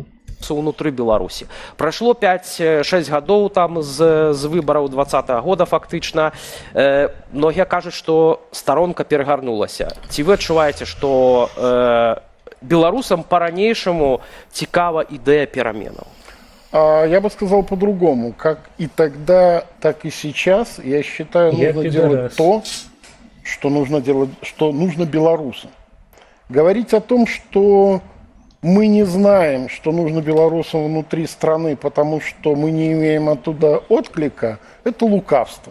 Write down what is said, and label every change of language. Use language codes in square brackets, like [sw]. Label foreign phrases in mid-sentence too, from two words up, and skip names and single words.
[be] Унутры Беларусі. Прайшло 5-6 гадоў там з выбараў 20-го года фактычна. Многія кажуць, што старонка перагарнулася. Ці вы адчуваеце, што беларусам па-ранейшаму цікава ідэя пераменаў? [ru] Я бы сказал по-другому. Как и тогда, так и сейчас, я считаю, нужно делать то, что нужно делать, что нужно белорусам. Говорить о том, что мы не знаем, что нужно белорусам внутри страны, потому что мы не имеем оттуда отклика, это лукавство.